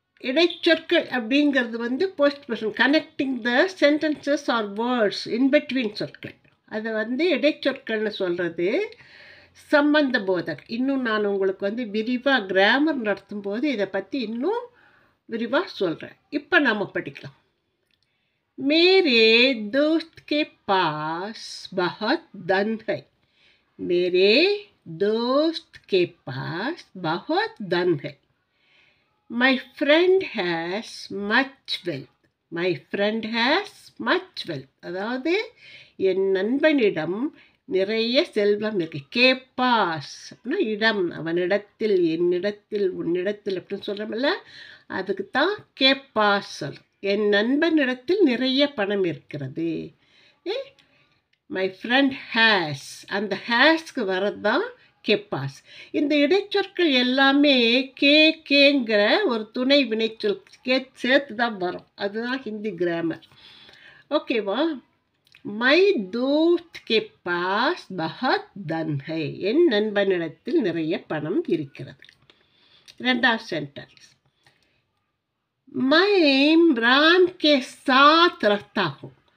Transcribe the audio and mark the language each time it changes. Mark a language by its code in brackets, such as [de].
[ta] இடைச்சொற்கள் அப்படிங்கிறது post position, [en] connecting the sentences or words in between [ta] சொற்கள். அதை இடைச்சொற்கள்னு சொல்கிறது. சம்பந்த போதக். இன்னும் நான் உங்களுக்கு விரிவாக கிராமர் நடத்தும்போது இதை பற்றி இன்னும் விரிவாக சொல்கிறேன். இப்போ நம்ம படிக்கலாம். [hi] மேரே दोस्त के पास बहुत धन है. मेरे दोस्त के पास बहुत धन है. [en] My friend has much wealth. My friend has much wealth. [ta] அதாவது என் நண்பனிடம் நிறைய செல்வம் இருக்கு. கேப்பாஸ் அப்படின்னா இடம், அவனிடத்தில், என்னிடத்தில், உன்னிடத்தில் அப்படின்னு சொல்கிறோம்ல, அதுக்கு தான் கேப்பாஸ் சொல். என் நண்பனிடத்தில் நிறைய பணம் இருக்கிறது. [en] my friend has, [ta] அந்த ஹேஸ்க்கு வரது தான் கேப்பாஸ். இந்த இடைச்சொற்கள் எல்லாமே கேங்கிற ஒரு துணை வினைச்சொல் சேர்த்து தான் வரும். அதுதான் ஹிந்தி கிராமர். ஓகேவா? மை [hi] दोस्त के पास बहुत धन है. [ta] என் நண்பனிடத்தில் நிறைய பணம் இருக்கிறது. இரண்டாவது சென்டென்ஸ், [hi] मैं राम के साथ रहता हूँ.